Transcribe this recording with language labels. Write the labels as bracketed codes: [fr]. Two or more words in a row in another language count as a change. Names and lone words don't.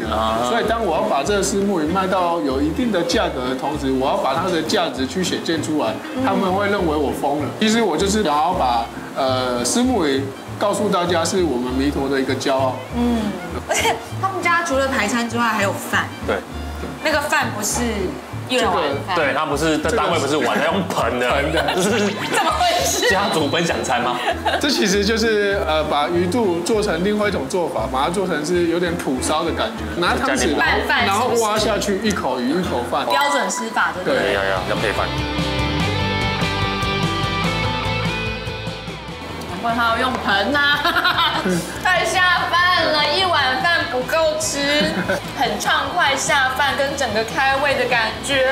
[zh] 所以當我要把這個虱目魚賣到有一定的價格的同時，我要把它的價值去顯現出來，他們會認為我瘋了。其實我就是想要把虱目魚告訴大家，是我們彌陀的一個驕傲。而且他們家除了排餐之外，還有飯。對。那個飯不是一人碗飯，對，它不是，這單位不是碗，它用盆的，就是怎麼回事？家族分享餐嗎？這其實就是把魚肚做成另外一種做法，把它做成是有點蒲燒的感覺，拿湯匙然後挖下去，一口魚一口飯，標準吃法對不對？要配飯。難怪他要用盆啊，太下飯了，一碗飯不夠吃，很暢快下飯，跟整個開胃的感覺。